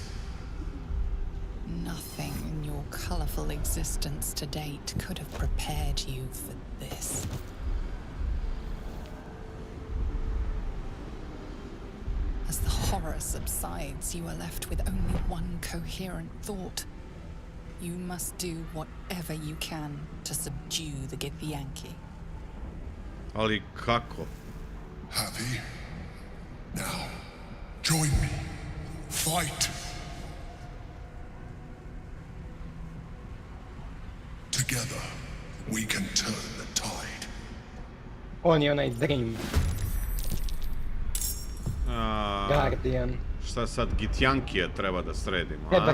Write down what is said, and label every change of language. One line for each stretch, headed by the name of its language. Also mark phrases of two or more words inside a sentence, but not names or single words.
English: Nothing in your colorful existence to date could have prepared you for this. As the horror subsides, you are left with only one coherent thought. You must do whatever you can to subdue the Githyanki.
Serbian: Ali kako?
English: Happy? Now, join me. Fight. Together, we can turn the tide.
Serbian: On je onaj Dream. Guardian. Šta sad, Githyankije treba da sredimo, a?